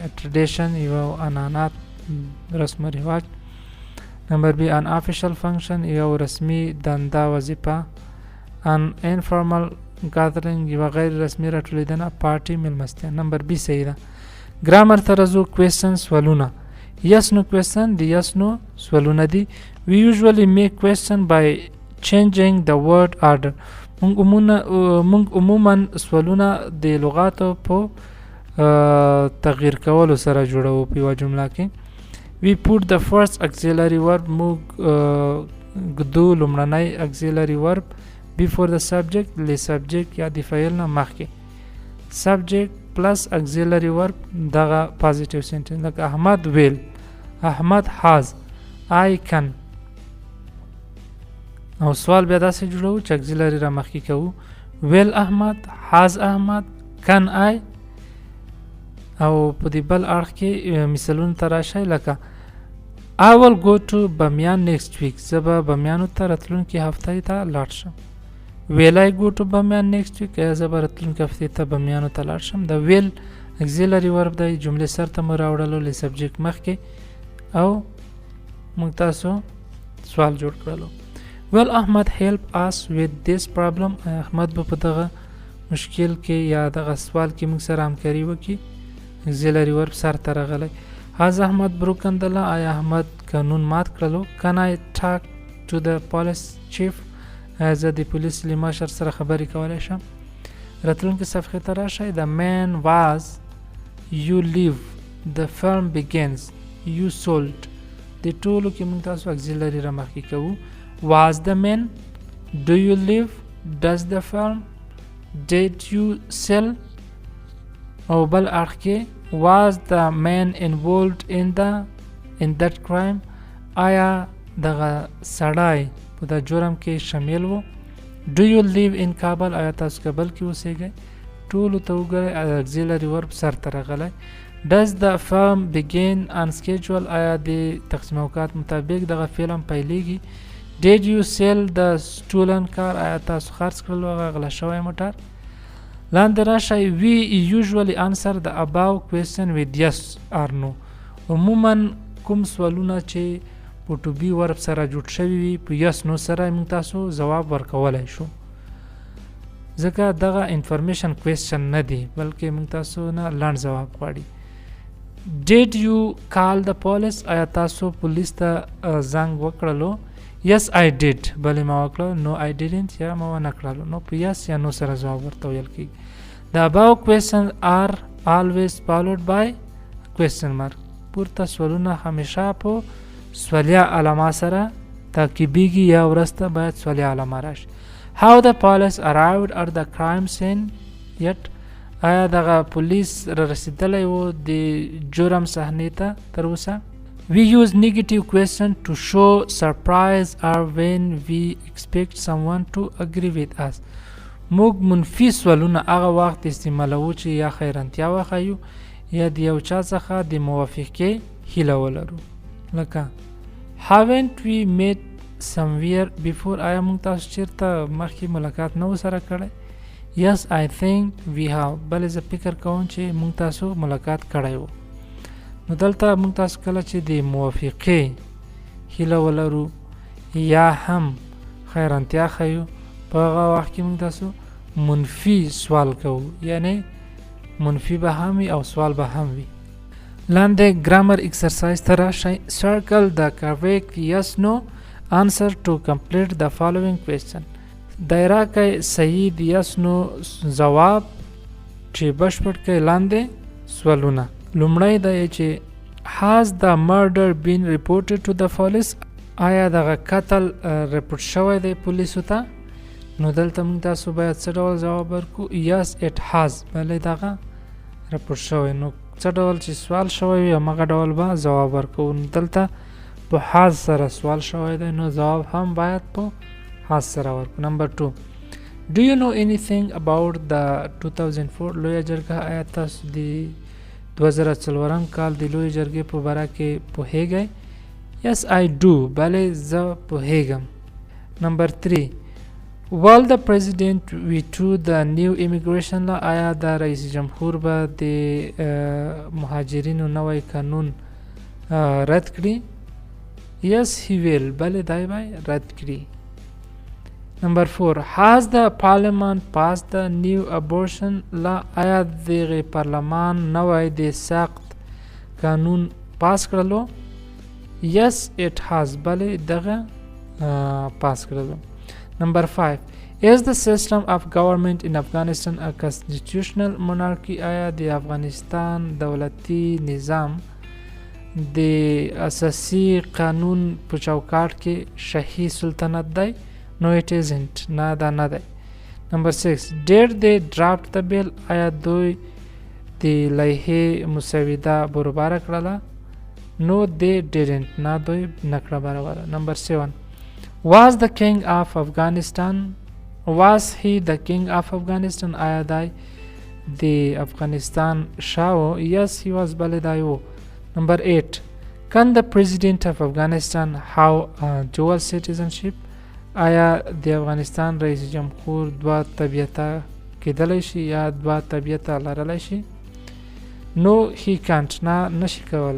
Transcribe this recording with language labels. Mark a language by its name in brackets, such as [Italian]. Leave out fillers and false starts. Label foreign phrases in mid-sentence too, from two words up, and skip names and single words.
[Pashto] tradition یو عنعنات رسم و رواج. نمبر بی [English] an official function [Pashto] یو رسمی دنده وظیفه. [English] an informal gathering [Pashto] یو غیر رسمی راټولیدنه پارټي میلمستیا. نمبر بی صحیح ده. ګرامر ترازو کوېسچن سوالونه. [English] yes no question [Pashto] دی [English] yes no [Pashto] سوالونه دي. [English] we usually make question by changing the word order. [Pashto] مونږ عموما سوالونه د لغاتو په تغییر کولو سره جوړو په یوه جمله کې. [English] we put the first auxiliary verb [Pashto] موږ ږدو لومړنی [English] auxiliary verb before the subject له subject [Pashto] یا د فعل نه مخکې. [English] subject plus auxiliary verb دغه positive sentence لکه احمد will، احمد has، I can. [Pashto] او سوال بیا داسې جوړو چې auxiliary را مخکې کوو. [English] will احمد، has احمد، can I. [Pashto] او په دې بل اړخ کې مثالونه ته راشئ لکه [English] I will go to بامیان next week. [Pashto] زه به بامیانو ته راتلونکې هفتې ته لاړ شم. [English] will I go to بامیان next week؟ [Pashto] ایا زه به راتلونکې هفتې ته بامیانو ته لاړ شم؟ د will [English] auxiliary verb [Pashto] دی، جملې سر ته مو راوړلو له سبجیکټ مخکې او موږ تاسو سوال جوړ کړلو. [English] will Ahmad help us with this problem؟ [Pashto] احمد به په دغه مشکل کې یا دغه سوال کې موږ سره همکاري وکړي. [English] auxiliary verb [Pashto] سر ته راغلی. [English] has Ahmad broken the law؟ [Pashto] آیا احمد قانون مات کړلو؟ [English] can I talk to the police chief؟ [Pashto] آیا زه د پولیس له مشر سره خبرې کولی شم؟ راتلونکې صفحې ته راشئ. [English] the man was، you live، the film begins، you sold. [Pashto] د ټولو کې موږ تاسو auxiliary را مخکې کوو. [English] was the man، do you live، does the film، did you sell. [Pashto] او بل اړخ کې [English] was the man involved in that crime؟ [Pashto] آیا دغه سړی په دا جرم کې شامل و؟ [English] do you live in [Pashto] کابل؟ آیا تاسو کابل کې اوسیږئ؟ ټولو ته وګورئ [English] auxiliary verb [Pashto] سر ته راغلی. [English] does the film begin on schedule؟ [Pashto] آیا د تقسیم اوقات مطابق دغه فلم پیلیږي؟ [English] did you sell the stolen car؟ [Pashto] آیا تاسو خرڅ کړلو هغه غلا شوی موټر؟ لاندې راشئ. [English] we usually answer the above question with yes or no. [Pashto] عموما کوم سوالونه چې په [English] to be verb [Pashto] سره جوړ شوي وي په [English] yes no [Pashto] سره موږ تاسو ځواب ورکولی شو، ځکه دغه [English] information question [Pashto] نه دی بلکې موږ تاسو نه لنډ ځواب غواړي. [English] did you call the police؟ [Pashto] آیا تاسو پولیس ته زنګ وکړلو؟ [English] yes I did، [Pashto] بلې ما وکړه. no I didn't، یا ما ونه کړلو. نو په yes یا no سره ځواب ورته ویل کېږي. [English] the above questions are always followed by question mark. [Pashto] پورته سوالونه همیشه په سوالیه علامه سره تعقیبیږي یا وروسته باید سوالیه علامه راشي. [English] how the police arrived at the crime scene yet؟ [Pashto] آیا دغه پولیس را رسیدلی و د جرم صحنې ته تر اوسه؟ [English] we use negative question to show surprise or when we expect someone to agree with us. [Pashto] موږ منفي سوالونه هغه وخت استعمالوو چې یا خیرانتیا وښیو یا د یو چا څخه د موافقې هیله ولرو. [English] لکه haven't we met somewhere before؟ [Pashto] آیا موږ تاسو چیرته مخکې ملاقات نه و سره کړی؟ [English] yes I think we have، [Pashto] بلې زه فکر کوم چې موږ تاسو ملاقات کړی و. نو دلته موږ تاسو کله چې د موافقې هیله ولرو یا هم خیرانتیا ښیو په هغه وخت کې موږ تاسو منفي سوال کوو، یعنی منفي به هم وي او سوال به هم وي. لاندې [English] grammar exercise [Pashto] ته راشئ. [English] circle the correct yes no answer to complete the following question. [Pashto] دایره کړئ صحیح د [English] yes no [Pashto] ځواب چې بشپړ کړئ لاندې سوالونه. لومړی دا چې [English] has the murder been reported to the police؟ [Pashto] آیا دغه قتل رپورټ شوی دی پولیسو ته؟ نو دلته موږ تاسو باید څه ډول جواب ورکړو؟ [English] yes it has, [Pashto] بلې دغه رپورټ شوی. نو څه ډول چې سوال شوی وي همغه ډول به جواب ورکوو. نو دلته په هاز سره سوال شوی دی نو جواب هم باید په هاز سره ورکړو. [English] نمبر 2، Do you know anything about the 2004 لویه جرګه؟ [Pashto] آیا تاسو د 2004 کال د لویه جرګې په باره کې پوهیږئ؟ [English] Yes I do، [Pashto] بلې زه پوهیږم. [English] نمبر 3، Will the president veto the new immigration law؟ [Pashto] آیا د رئیس جمهور به د مهاجرینو نوی قانون رد کړي؟ [English] Yes he will، [Pashto] بلې دی به رد کړي. [English] Number 4، Has the parliament passed the new abortion law؟ [Pashto] آیا دغه پارلمان نوی د سخت قانون پاس کړلو؟ [English] Yes it has، [Pashto] بلې دغه پاس کړلو. [English] Number 5، Is the system of government in Afghanistan a constitutional monarchy؟ [Pashto] آیا د افغانستان دولتي نظام د اساسي قانون په چوکاټ کې شاهي سلطنت دی؟ [English] No it isn't، [Pashto] نه دا نه دی. [English] Number 6، Did they draft the bill؟ [Pashto] آیا دوی د لایحې مسوده برابره کړله؟ [English] No they didn't، [Pashto] نه دوی نه کړه برابره. [English] Number 7، Was the king of Afghanistan؟ Was he the king of Afghanistan؟ [Pashto] آیا دی د افغانستان شاه و؟ [English] Yes he was، [Pashto] بلې دی و. [English] Number 8، Can the president of Afghanistan have dual citizenship؟ [Pashto] آیا د افغانستان رئیس جمهور دوه طبیعته کېدلی شي یا دوه طبیعته لرلی شي؟ [English] No he can't، [Pashto] نه نشي کولی.